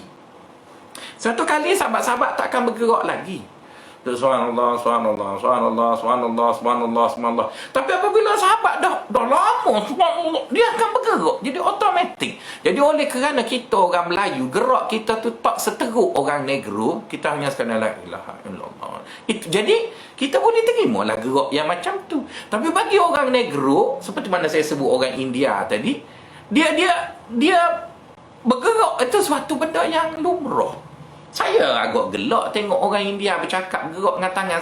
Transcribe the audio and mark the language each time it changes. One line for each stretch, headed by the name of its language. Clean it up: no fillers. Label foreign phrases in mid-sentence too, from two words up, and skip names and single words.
Malay: 100 kali sahabat-sahabat tak akan bergerak lagi.
Arabic: سبحان الله، سبحان الله، سبحان الله، سبحان الله، سبحان الله، سبحان الله.
Malay: Tapi apabila sahabat dah lama, subhanallah, dia akan bergerak. Jadi automatik. Jadi oleh kerana kita orang Melayu, gerak kita tu tak seteruk orang negro, kita hanya sekadar
Arabic: لا إله إلا الله.
Malay: Jadi kita boleh terima lah gerak yang macam tu. Tapi bagi orang negro, seperti mana saya sebut orang India tadi, dia bergerak itu suatu benda yang lumrah. Saya agak gelak tengok orang India bercakap gerak dengan tangan.